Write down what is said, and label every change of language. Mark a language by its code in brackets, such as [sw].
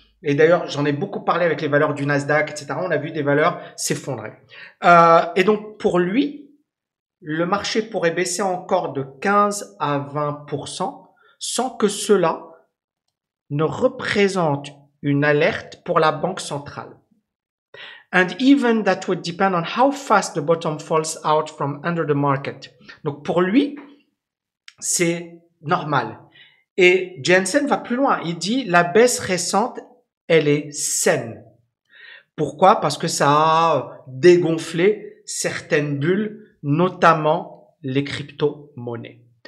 [fr] Et d'ailleurs, j'en ai beaucoup parlé avec les valeurs du Nasdaq, etc. On a vu des valeurs s'effondrer. Et donc, pour lui, le marché pourrait baisser encore de 15 à 20% sans que cela ne représente une alerte pour la banque centrale. [en] And even that would depend on how fast the bottom falls out from under the market. [fr] Donc pour lui, c'est normal. Et Jensen va plus loin. Il dit la baisse récente, elle est saine. Pourquoi? Parce que ça a dégonflé certaines bulles, notamment les crypto-monnaies.